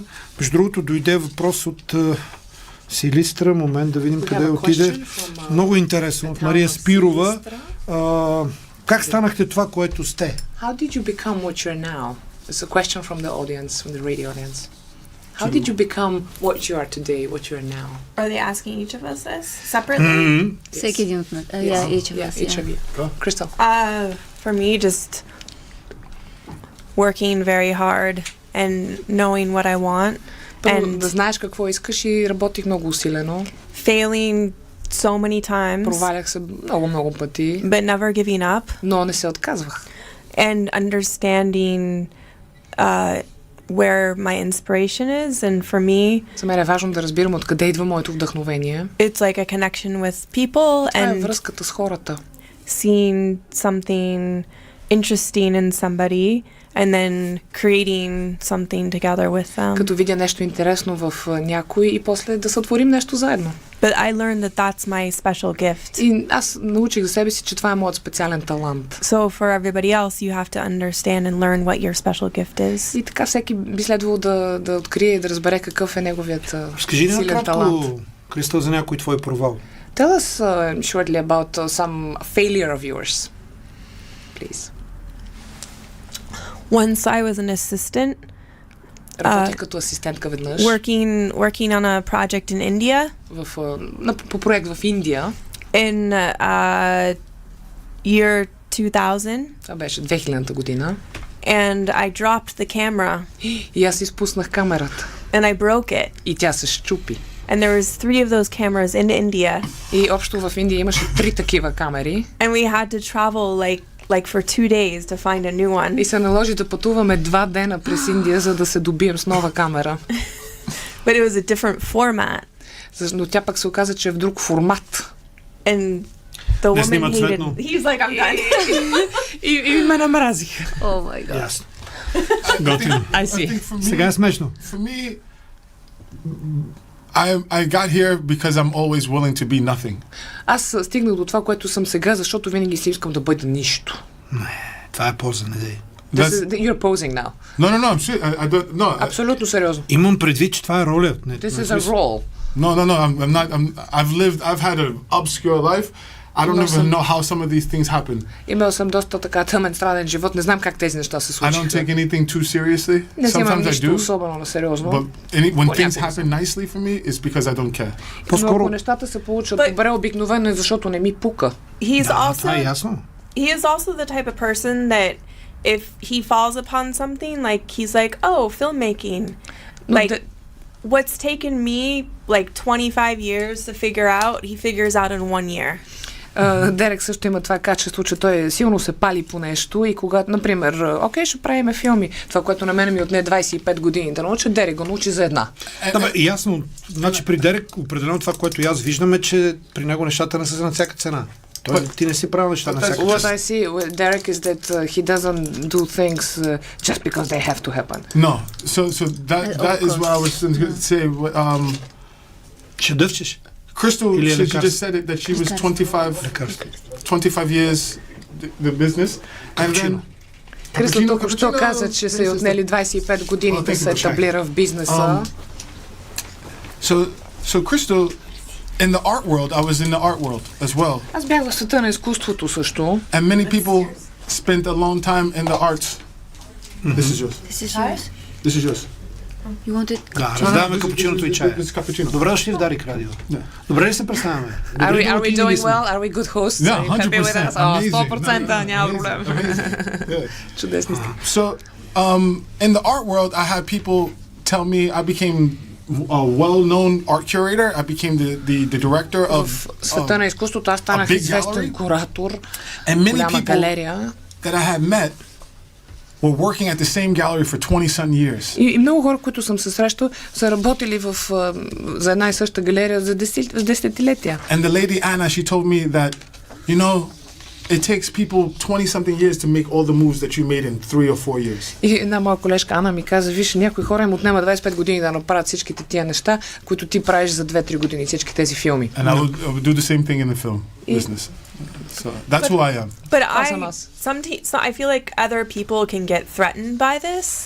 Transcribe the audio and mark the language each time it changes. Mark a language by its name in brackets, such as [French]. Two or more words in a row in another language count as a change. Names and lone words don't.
[Bulgarian] Между другото, дойде въпрос от Силистра, момент да видим къде отиде. Много интересно, от Мария Спирова. Как станахте това, което сте? [English] How did you become what you're now? It's a question from the audience, from the radio audience. How did you become what you are today, what you are now? Are they asking each of us this separately? [Bulgarian] Всеки един от нас. [English] Each of us. Each of you. Crystal. For me, just working very hard and knowing what I want. [Bulgarian] Първо, да знаеш какво искаш и работих много усилено. [English] Failing so many times, [Bulgarian] Провалях се много пъти, [English] but never giving up, [Bulgarian] но не се отказвах. [English] and understanding where my inspiration is. And for me, [Bulgarian] За мен е важно да разбирам откъде идва моето вдъхновение. [English] it's like a connection with people [Bulgarian] Това е [English] and [Bulgarian] връзката с хората. [English] seeing something interesting in somebody and then creating something together with them. [Bulgarian] Като видя нещо интересно в някой и после да сътворим нещо заедно. [English] But I learned that that's my special gift. [Bulgarian] И аз научих за себе си, че това е моят специален талант. [English] So for everybody else, you have to understand and learn what your special gift is. [Bulgarian] И така всеки би следвало да открие и да разбере какъв е неговият Скажи ни силен талант. накратко, Кристал, за някой твой провал. [English] Tell us shortly about some failure of yours, please. Once I was an assistant [Bulgarian] Работих като асистентка веднъж [English] working on a project in India [Bulgarian] по проект в Индия. [English] in year 2000, [Bulgarian] Това беше 2000-та година. [English] and I dropped the camera [Bulgarian] И аз изпуснах камерата. [English] and I broke it. [Bulgarian] И тя се счупи. [English] And there was 3 of those cameras in India, [Bulgarian] И общо в Индия имаше 3 такива камери. [English] and we had to travel like for 2 days to find a new one. [Bulgarian] И се наложи да пътуваме 2 дена през Индия, за да се добием с нова камера. [English] But it was a different format, [Bulgarian] Но тя пък се оказа, че е в друг формат. [English] and the [Bulgarian] Не [English] woman [Bulgarian] снимат [English] hated. [Bulgarian] цветно. [English] He's like, I'm done. [Bulgarian] И ме намразих. [English] Oh my god. [Bulgarian] Ясно. Готино. [English] I I see. think for me, [Bulgarian] Сега е смешно. [English] for me, I got here because I'm always willing to be nothing. [Bulgarian] Аз стигнах до това, което съм сега, защото винаги си искам да бъда нищо. Това е поза, не дей. [English] You're posing now. No, I'm serious. I don't. No, [Bulgarian] Абсолютно сериозно. Имам предвид, че това е роля. [English] This is a role. no. I'm not. I've had an obscure life. I don't even know how some of these things happen. [Bulgarian] Имал съм доста така тъмен, странен живот. Не знам как тези неща се [English] I [Bulgarian] случиха. [English] don't take anything too seriously. [Bulgarian] Не вземам [English] Sometimes I [Bulgarian] нищо [English] do. [Bulgarian] особено на сериозно. [English] But when things [Bulgarian] Понякога. [English] happen nicely for me, it's because I don't care. [Bulgarian] Но По-скоро... ако нещата се получат [English] But- [Bulgarian] добре, обикновено е защото не ми пука. [English] He's [Bulgarian] Да, това е [English] also [Bulgarian] ясно. [English] he is also the type of person that if he falls upon something, like he's like, oh, filmmaking, [Bulgarian] Но [English] like what's taken me like 25 years to figure out, he figures out in 1 year. [Bulgarian] Дерек също има това качество, че той силно се пали по нещо и когато, например, окей, ще правиме филми. Това, което на мен ми отне 25 години да науча, Дерек го научи за една. Да, бе, ясно. Значи при Дерек определено това, което и аз виждам е, че при него нещата не са на всяка цена. Той ти не си правил неща на всяка [English] What [Bulgarian] цена. [English] I see with Derek is that he doesn't do things just because they have to happen. No. So that is what I was going to say. [Bulgarian] Ще дъвчеш. [English] Crystal, [Bulgarian] Или [English] she [Bulgarian] лекарство. [English] just said it that she was [Bulgarian] Лекарство. [English] 25 years the business, and then [Bulgarian] Капучино. [English] Кристо [Bulgarian] Cappuccino, [English] току-що cappuccino. [Bulgarian] каза, че са й отнели 25 години да се [English] thank you. [Bulgarian] етаблира в бизнеса. [English] so Crystal, in the art world, I was in the art world as well, [Bulgarian] Аз бях в света на изкуството също. [English] and many people spent a long time in the arts. This is yours. This is yours. This is yours. You want it? [Bulgarian] Да, раздаваме капучиното и чая. [English] This is cappuccino. [Bulgarian] Добре дошли в Дарик Радио. Да. Добре ли се представяме? [English] Are [Bulgarian] Добре [English] we [Bulgarian] домакини ли [English] doing [Bulgarian] сме? [English] well? Are we good hosts? Yeah, Are you happy with 100%. us? О, Amazing. [Bulgarian] 100%, няма [English] Amazing. [Bulgarian] проблем. [English] Amazing. Yeah. [Bulgarian] Чудесни сте. [English] So, in the art world, I had people tell me I became a well-known art curator. I became the director [Bulgarian] В [English] of [Bulgarian] света на изкуството аз станах [English] a big [Bulgarian] известен [English] gallery? [Bulgarian] куратор, [English] and many [Bulgarian] голяма [English] people [Bulgarian] галерия. [English] that I had met were working at the same gallery for 20-some years. [Bulgarian] И много хора, които съм се срещал, са работили за една и съща галерия за десетилетия. [English] And the lady Anna, she told me that, you know, it takes people 20-something years to make all the moves that you made in 3 or 4 years. [Bulgarian] И една моя колежка Ана ми каза, виж, някои хора им отнема 25 години да направят всичките тия неща, които ти правиш за 2-3 години, всички тези филми. [English] And I would do the same thing in the film business. So that's who I am. But Awesome us. I feel like other people can get threatened by this,